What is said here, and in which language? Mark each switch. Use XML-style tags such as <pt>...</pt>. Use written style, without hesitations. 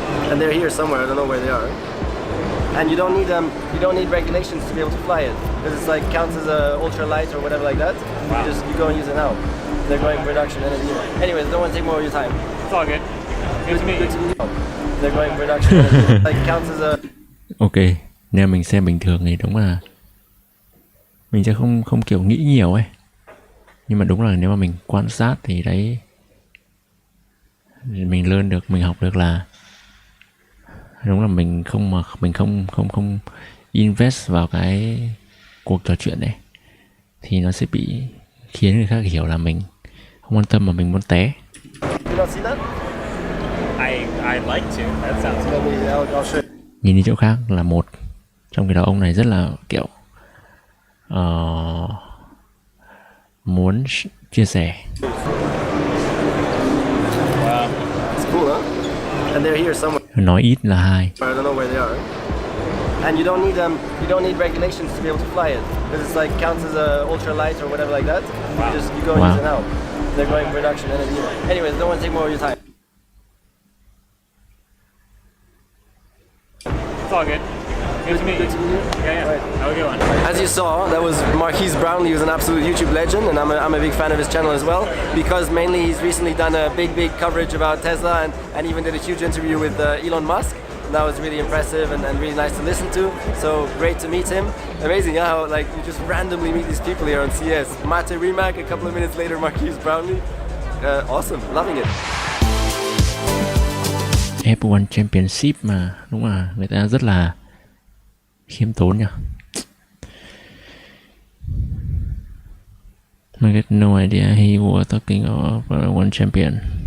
<en>And they're here somewhere. I don't know where they are. And you don't need regulations to be able to fly it, because it's like counts as a ultra light or whatever like that. Wow. You go and use it now. They're going production in a year. Anyways, don't want to take more of your time. It's all good. Good to meet you. They're going production in a year. Like counts as a.</en> <vi>Ok, nếu mình xem bình thường thì đúng là mình sẽ không kiểu nghĩ nhiều ấy. Nhưng mà đúng là nếu mà mình quan sát thì đấy mình learn được, mình học được là đúng là mình không invest vào cái cuộc trò chuyện này thì nó sẽ bị khiến người khác hiểu là mình không quan tâm mà mình muốn té.</vi> <en>You not see that? I'd like to. That sounds cool. I'll show you.</en> <vi>Nhìn đi chỗ khác là một, trong khi đó ông này rất là kiểu muốn chia sẻ.</vi> <en>Wow. It's cool, huh? And they're here somewhere.</en> <vi>Nói ít là hai.</vi> <en>I don't know where they are. and you don't need regulations to be able to fly it because it's like counts as a ultra light or whatever like that. You go Wow. use it out. They're going production and anyways, don't want to take more of your time. It's all good. Good to meet you. Yeah. Right. Have a good one. As you saw, that was Marquise Brownlee, who's an absolute YouTube legend, and I'm a big fan of his channel as well, because mainly he's recently done a big coverage about Tesla and even did a huge interview with Elon Musk. And that was really impressive and really nice to listen to. So great to meet him. Amazing how like you just randomly meet these people here on CS. Mate Rimac, a couple of minutes later, Marquise Brownlee. Awesome, loving it.</en> <vi>F1 Championship mà, đúng không? Người ta rất là khiêm tốn nhỉ.</vi> <en>I get no idea he was talking of one champion.</en>